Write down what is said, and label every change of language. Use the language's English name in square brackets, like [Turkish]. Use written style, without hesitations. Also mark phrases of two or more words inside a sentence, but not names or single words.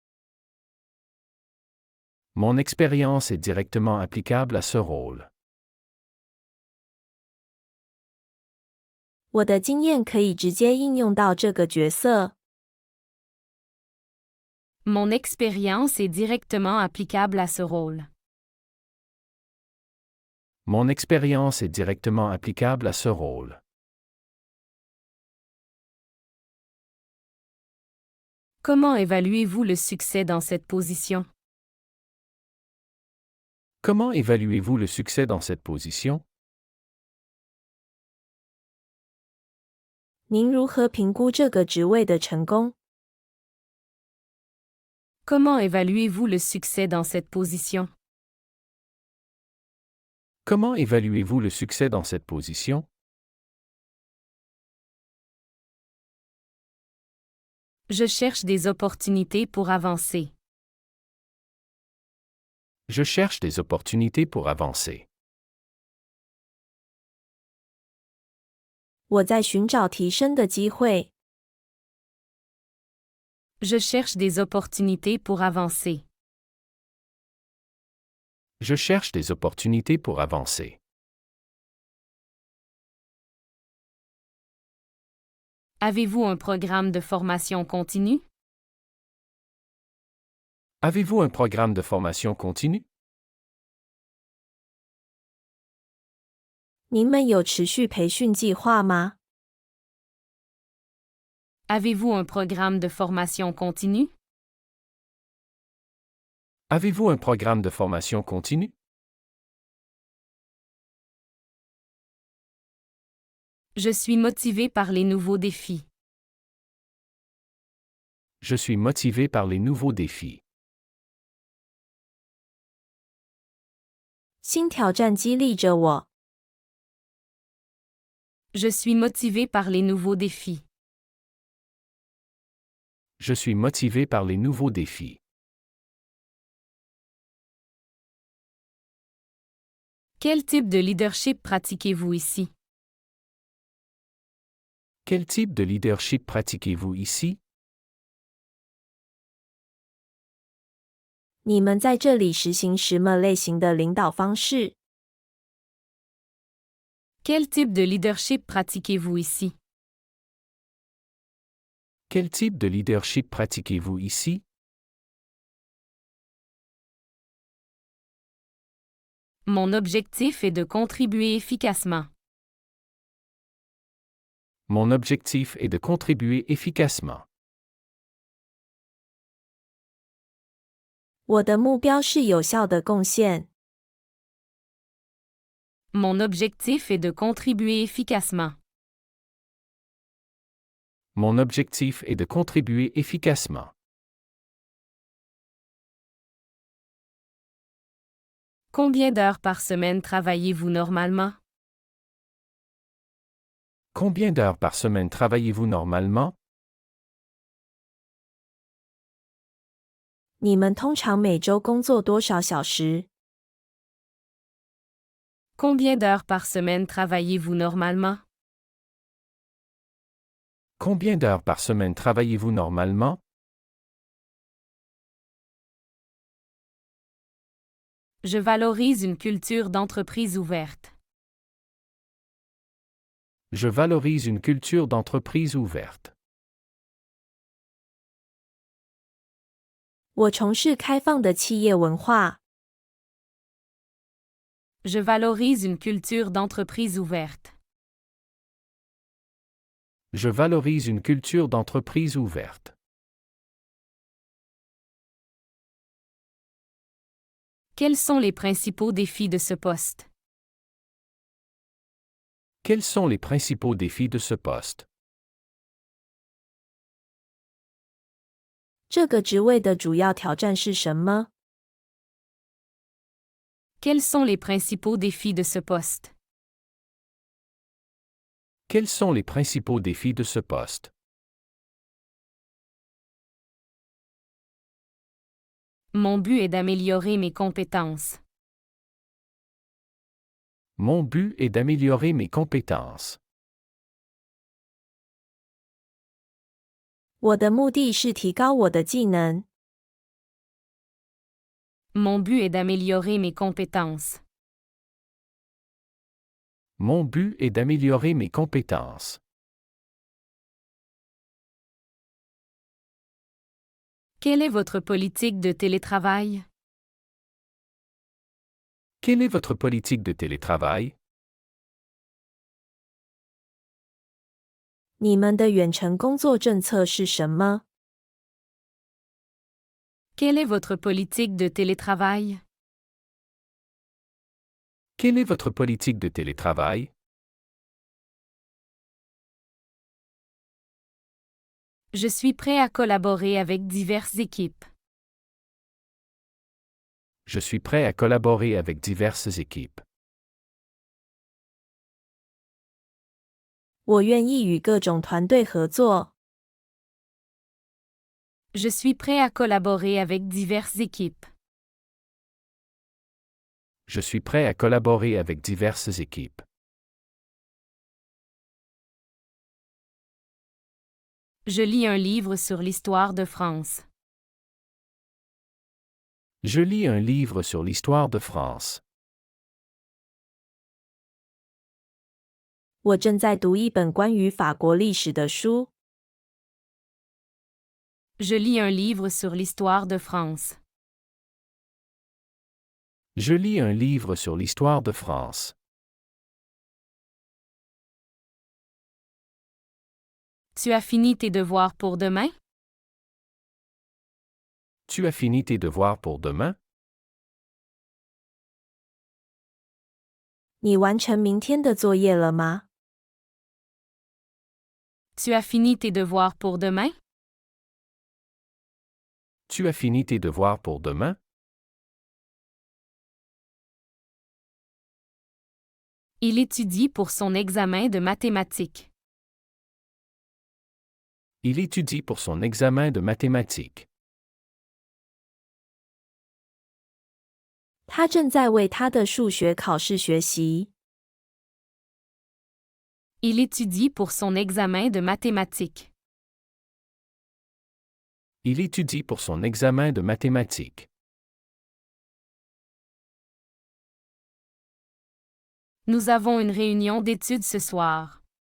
[French] Mon expérience est directement applicable à ce rôle. [Chinese] 我的经验可以直接应用到这个角色。 [French] Mon expérience est directement applicable à ce rôle. Mon expérience est directement applicable à ce rôle. Comment évaluez-vous le succès dans cette position? Comment évaluez-vous le succès dans cette position? [Chinese] 您如何评估这个职位的成功？ [French] Comment évaluez-vous le succès dans cette position? Comment évaluez-vous le succès dans cette position? Je cherche des opportunités pour avancer. Je cherche des opportunités pour avancer. [Chinese] 我在寻找提升的机会。 [French] Je cherche des opportunités pour avancer. Je cherche des opportunités pour avancer. Avez-vous un programme de formation continue? Avez-vous un programme de formation continue? [Chinese] 您们有持续培训计划吗？ [French] Avez-vous un programme de formation continue? Avez-vous un programme de formation continue? Je suis motivé par les nouveaux défis. Je suis motivé par les nouveaux défis. [Chinese] 新挑战激励着我。 [French] Je suis motivé par les nouveaux défis. Je suis motivé par les nouveaux défis. Quel type de leadership pratiquez-vous ici? Quel type de leadership pratiquez-vous ici? [Chinese] 你们在这里实行什么类型的领导方式？ [French] Quel type de leadership pratiquez-vous ici? Quel type de leadership pratiquez-vous ici? Mon objectif est de contribuer efficacement. Mon objectif est de contribuer efficacement. [Chinese] 我的目标是有效的贡献。 [French] Mon objectif est de contribuer efficacement. Mon objectif est de contribuer efficacement. Combien d'heures par semaine travaillez-vous normalement? Combien d'heures par semaine travaillez-vous normalement? [Chinese] 你们通常每周工作多少小时？ [French] Combien d'heures par semaine travaillez-vous normalement? Combien d'heures par semaine travaillez-vous normalement? Je valorise une culture d'entreprise ouverte. Je valorise une culture d'entreprise ouverte. [Chinese] 我从事开放的企业文化。 [French] Je valorise une culture d'entreprise ouverte. Je valorise une culture d'entreprise ouverte. Quels sont les principaux défis de ce poste? Quels sont les principaux défis de ce poste? [Chinese] 这个职位的主要挑战是什么？ [French] Quels sont les principaux défis de ce poste? Quels sont les principaux défis de ce poste? Mon but est d'améliorer mes compétences. Mon but est d'améliorer mes compétences. [Chinese] 我的目的是提高我的技能。 [French] Mon but est d'améliorer mes compétences. Mon but est d'améliorer mes compétences. Quelle est votre politique de télétravail? Quelle est votre politique de télétravail? [Chinese] 你们的远程工作政策是什么？ [French] Quelle est votre politique de télétravail? Quelle est votre politique de télétravail? Je suis prêt à collaborer avec diverses équipes. Je suis prêt à collaborer avec diverses équipes. [Chinese] 我愿意与各种团队合作。 [French] Je suis prêt à collaborer avec diverses équipes. Je suis prêt à collaborer avec diverses équipes. Je lis un livre sur l'histoire de France. Je lis un livre sur l'histoire de France. [Chinese] 我正在读一本关于法国历史的书。 [French] Je lis un livre sur l'histoire de France. Je lis un livre sur l'histoire de France. Tu as fini tes devoirs pour demain? Tu as fini tes devoirs pour demain? [Chinese] 你完成明天的作业了吗？ [French] Tu as fini tes devoirs pour demain? Tu as fini tes devoirs pour demain? Il étudie pour son examen de mathématiques. Il étudie pour son examen de mathématiques. [Chinese] 他正在为他的数学考试学习。 [French] Il étudie pour son examen de mathématiques. Il étudie pour son examen de mathématiques. Nous avons une réunion d'études ce soir.